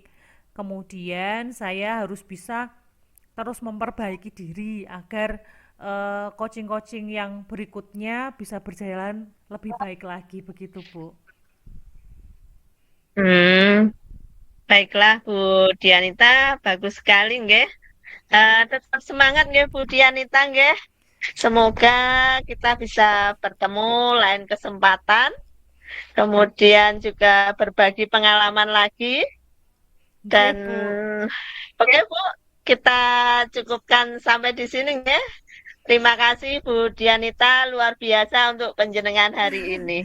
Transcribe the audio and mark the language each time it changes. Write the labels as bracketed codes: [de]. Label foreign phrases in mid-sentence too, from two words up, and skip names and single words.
[id] Kemudian saya harus bisa terus memperbaiki diri agar coaching-coaching yang berikutnya bisa berjalan lebih baik lagi, begitu, Bu. Hmm, baiklah Bu Dianita, bagus sekali nggih. Tetap semangat nggih Bu Dianita nggih. Semoga kita bisa bertemu lain kesempatan, kemudian juga berbagi pengalaman lagi. Nggih, Dan Bu. oke Bu, kita cukupkan sampai di sini ya. Terima kasih Bu Dianita, luar biasa untuk penjenengan hari ini.